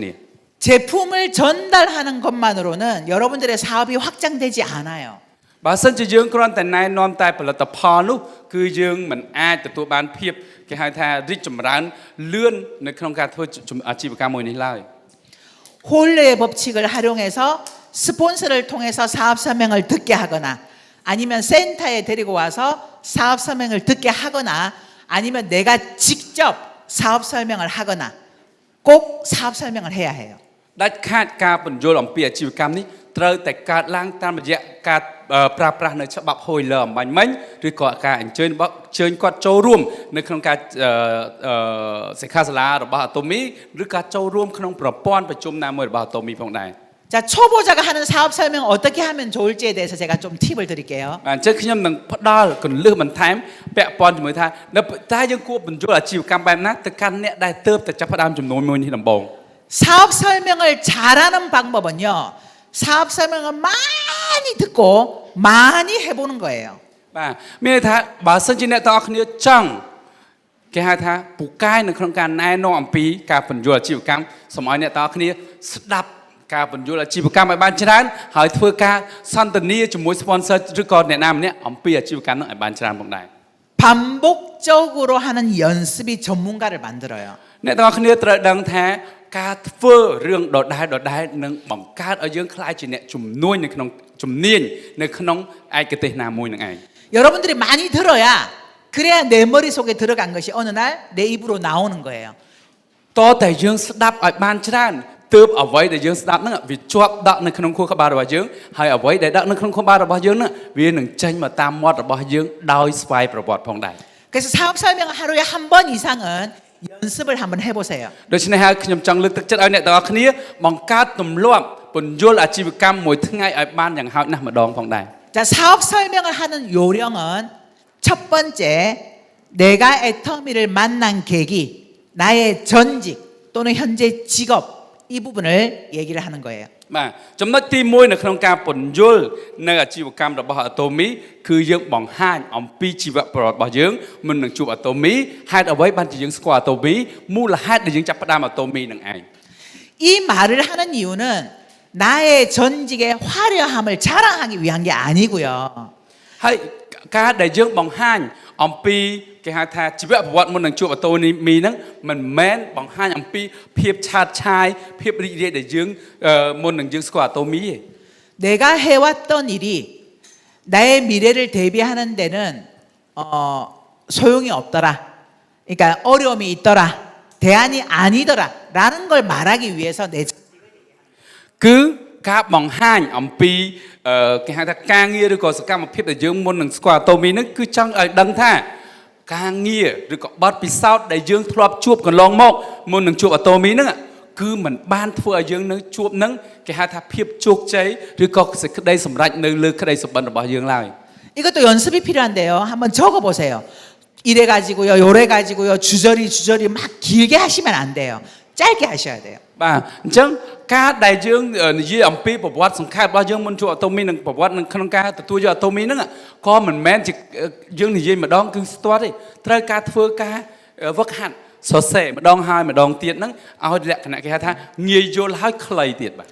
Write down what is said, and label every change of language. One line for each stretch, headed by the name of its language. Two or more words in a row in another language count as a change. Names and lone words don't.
Korean: 제품을 전달하는 것만으로는 여러분들의 사업이 확장되지 않아요.
Khmer: បើសិនជាយើងគ្រាន់តែណែនាំតែផលិតផលនោះគឺយើងមិនអាចទទួលបានភាពគេហៅថារីកចម្រើនលឿននៅក្នុងការធ្វើអាជីវកម្មមួយនេះឡើយ
Korean: 홀레의 법칙을 활용해서 스폰서를 통해서 사업 설명을 듣게 하거나 아니면 센터에 데리고 와서 사업 설명을 듣게 하거나 아니면 내가 직접 사업 설명을 하거나 꼭 사업 설명을 해야 해요.
Khmer: ដាច់ខាតការពន្យល់អំពីអាជីវកម្មនេះត្រូវតែកើតឡើងតាមរយៈការប្រើប្រាស់នៅច្បាប់ហួយលើអំបញ្ញមិញឬក៏ការអញ្ជើញគាត់ចូលរួមនៅក្នុងការសិក្ខាសាលារបស់ Atomy ឬការចូលរួមក្នុងប្រព័ន្ធប្រជុំណាមួយរបស់ Atomy ផងដែរ
Korean: 자, 초보자가 하는 사업 설명 어떻게 하면 좋을지에 대해서 제가 좀 팁을 드릴게요.
Khmer: អញ្ចឹងខ្ញុំនឹងផ្ដល់គន្លឹះបន្ថែមពាក់ព័ន្ធជាមួយថានៅតែយើងគួរបញ្ចូលអាជីវកម្មបែបណាទៅកាន់អ្នកដែលទើបតែចាប់ផ្ដើមចំនួនមួយនេះដំបូង
Korean: 사업 설명을 잘하는 방법은요. 사업 설명을 많이 듣고 많이 해보는 거예요.
Khmer: បាទមានន័យថាបើសិនជាអ្នកទាំងអស់គ្នាចង់គេហៅថាពូកែនៅក្នុងការណែនាំអំពីការបញ្ចូលអាជីវកម្មសូមឲ្យអ្នកទាំងអស់គ្នាស្ដាប់ការបញ្ចូលអាជីវកម្មឲ្យបានច្រើនហើយធ្វើការសន្ទនាជាមួយ sponsor ឬក៏អ្នកណាម្នាក់អំពីអាជីវកម្មនោះឲ្យបានច្រើនផងដែរ
Korean: 반복적으로 하는 연습이 전문가를 만들어요.
Khmer: អ្នកទាំងអស់គ្នាត្រូវដឹងថាការធ្វើរឿងដដែលនឹងបង្កើតឲ្យយើងខ្លាចជាអ្នកជំនួញនៅក្នុងជំនាញនៅក្នុងឯកទេសណាមួយនឹងឯង
Korean: 여러분들이 많이 들어야 그래야 내 머릿속에 들어간 것이 어느 날 내 입으로 나오는 거예요.
Khmer: តើតែយើងស្ដាប់ឲ្យបានច្រើនទើបអ្វីដែលយើងស្ដាប់ហ្នឹងវាជាប់ដាក់នៅក្នុងខួរក្បាលរបស់យើងហើយអ្វីដែលដាក់នៅក្នុងខួរក្បាលរបស់យើងហ្នឹងវានឹងចេញមកតាមមាត់របស់យើងដោយស្វ័យប្រវត្តិផងដែរ
Korean: 그래서 사업 설명 하루에 한 번 이상은 연습을 한번 해보세요.
Khmer: ដូច្នេះហើយខ្ញុំចង់លើកទឹកចិត្តឲ្យអ្នកទាំងអស់គ្នាបង្កើតទម្លាប់ពន្យល់អាជីវកម្មមួយថ្ងៃឲ្យបានយ៉ាងហោចណាស់ម្ដងផងដែរ
Korean: 자, 사업 설명을 하는 요령은 첫 번째, 내가 애터미를 만난 계기, 나의 전직 또는 현재 직업 이 부분을 얘기를 하는 거예요.
Khmer: បាទចំណុចទី1នៅក្នុងការពន្យល់នៅអាជីវកម្មរបស់ Atomy គឺយើងបង្ហាញអំពីជីវប្រវត្តិរបស់យើងមុននឹងជួប Atomy ហេតុអ្វីបានជាយើងស្គាល់ Atomy មូលហេតុដែលយើងចាប់ផ្ដើម Atomy នឹងឯង
Korean: 이 말을 하는 이유는 나의 전직의 화려함을 자랑하기 위한 게 아니고요.
Khmer: ហើយការដែលយើងបង្ហាញអំពីគេហៅថាជីវប្រវត្តិមុននឹងជួប Atomy ហ្នឹងមិនមែនបង្ហាញអំពីភាពឆាតឆាយភាពរីករាយដែលយើងមុននឹងយើងស្គាល់ Atomy ទេ
Korean: 내가 해왔던 일이 나의 미래를 대비하는 데는 소용이 없더라. 그러니까 어려움이 있더라. 대안이 아니더라라는 걸 말하기 위해서 내
Khmer: គឺការបង្ហាញអំពីគេហៅថាការងារឬក៏សកម្មភាពដែលយើងមុននឹងស្គាល់ Atomy ហ្នឹងគឺចង់ឲ្យដឹងថាការងារឬក៏បទពិសោធន៍ដែលយើងធ្លាប់ជួបកន្លងមកមុននឹងជួប Atomy ហ្នឹងគឺមិនបានធ្វើឲ្យយើងនៅជួបហ្នឹងគេហៅថាភាពជោគជ័យឬក៏សេចក្តីសម្រេចនៅលើក្តីសុបិនរបស់យើងឡើយ
Korean: 이것도 연습이 필요한데요. 한번 적어보세요. 이래 가지고요, 요래 가지고요, 주저리 막 길게 하시면 안 돼요. 짧게 하셔야 돼요.
Khmer: បាទអញ្ចឹងការដែលយើងនិយាយអំពីប្រវត្តិសង្ខេបរបស់យើងមុនជួប Atomy និងប្រវត្តិក្នុងការទទួលយក Atomy ហ្នឹងក៏មិនមែនជាយើងនិយាយម្ដងគឺស្ទាត់ទេត្រូវការធ្វើការវឹកហាត់សរសេរម្ដងហើយម្ដងទៀតហ្នឹងឲ្យលក្ខណៈគេហៅថាងាយយល់ហើយខ្លីទៀតបាទ